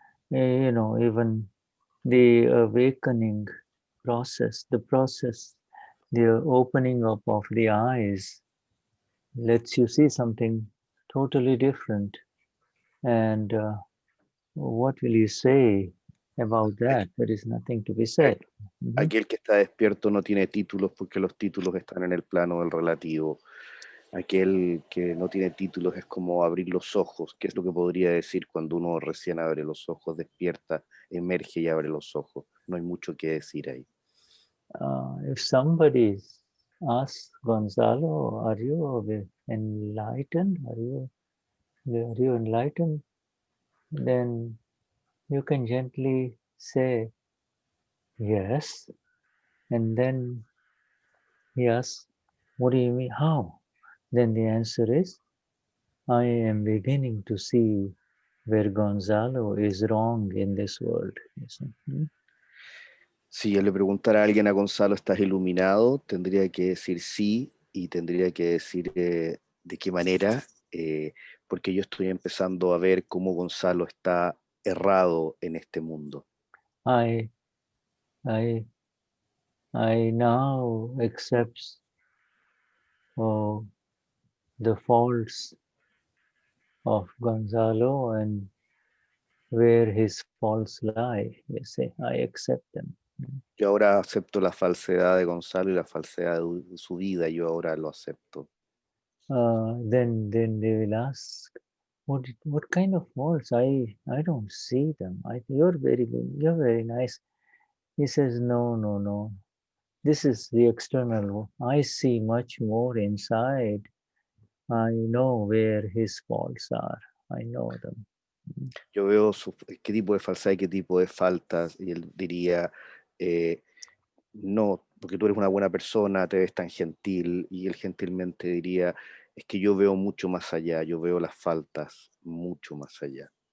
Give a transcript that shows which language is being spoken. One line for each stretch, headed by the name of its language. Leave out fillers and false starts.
English: Even the awakening process, the opening up of the eyes lets you see something totally different. And what will you say about that? There is nothing to be said.
Spanish: Aquel que está despierto no tiene títulos porque los títulos están en el plano del relativo. Aquel que no tiene títulos es como abrir los ojos, que es lo que podría decir cuando uno recién abre los ojos, despierta, emerge y abre los ojos. No hay mucho que decir ahí.
English: If somebody asks Gonzalo, are you enlightened? Are you enlightened? Then you can gently say yes, and then he asks, what do you mean? How? Then the answer is, I am beginning to see where Gonzalo is wrong in this world.
Spanish: Si yo le preguntara a alguien, a Gonzalo, ¿estás iluminado? Tendría que decir sí, y tendría que decir de qué manera, porque yo estoy empezando a ver cómo Gonzalo está errado en este mundo.
English: I I now accept the faults of Gonzalo and where his faults lie. You see, I accept them.
Spanish: Yo ahora acepto la falsedad de Gonzalo y la falsedad de su vida, yo ahora lo acepto.
English: Then they will ask, what kind of faults? I don't see them. You're very nice. He says, no. This is the external. I see much more inside. I know where his faults are. I know them.
Spanish: Yo veo qué tipo de falsedad y qué tipo de faltas, y él diría, no, porque tú eres una buena persona, te ves tan gentil, y él gentilmente diría, es que yo veo mucho más allá, yo veo las faltas mucho más allá.